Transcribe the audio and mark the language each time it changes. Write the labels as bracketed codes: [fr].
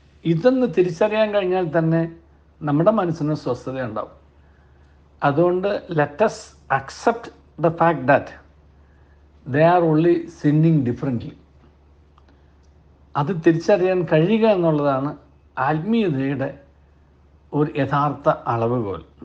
[ml] ഇതൊന്ന് തിരിച്ചറിയാൻ കഴിഞ്ഞാൽ തന്നെ നമ്മുടെ മനസ്സിന് സ്വസ്ഥതയുണ്ടാവും. അതുകൊണ്ട് [en] let us accept the fact that they are only sinning differently. [ml] അത് തിരിച്ചറിയാൻ കഴിയുക എന്നുള്ളതാണ് ആത്മീയതയുടെ ഒരു യഥാർത്ഥ അളവുകോൽ.